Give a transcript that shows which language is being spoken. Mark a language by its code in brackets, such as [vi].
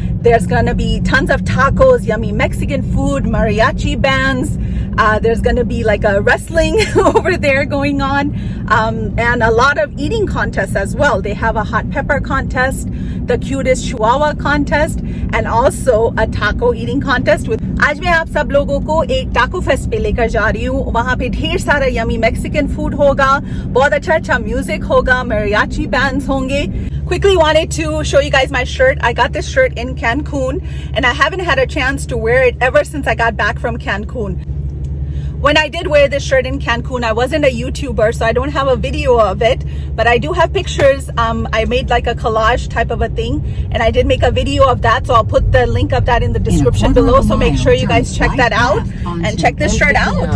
[en] There's gonna be tons of tacos, yummy Mexican food, mariachi bands. There's gonna be like a wrestling over there going on, and a lot of eating contests as well. They have a hot pepper contest, the cutest chihuahua contest, and also a taco eating contest. [hi] With आज मैं आप सब लोगों को एक taco fest पे लेकर जा रही हूँ. वहाँ पे ढेर सारा yummy Mexican food होगा, बहुत अच्छा music होगा, mariachi bands होंगे. [en] Quickly wanted to show you guys my shirt. I got this shirt in Cancun, and I haven't had a chance to wear it ever since I got back from Cancun. When I did wear this shirt in Cancun, I wasn't a YouTuber, so I don't have a video of it, but I do have pictures. I made like a collage type of a thing, and I did make a video of that, so I'll put the link of that in the description below, so make sure you guys check that out and check this shirt out.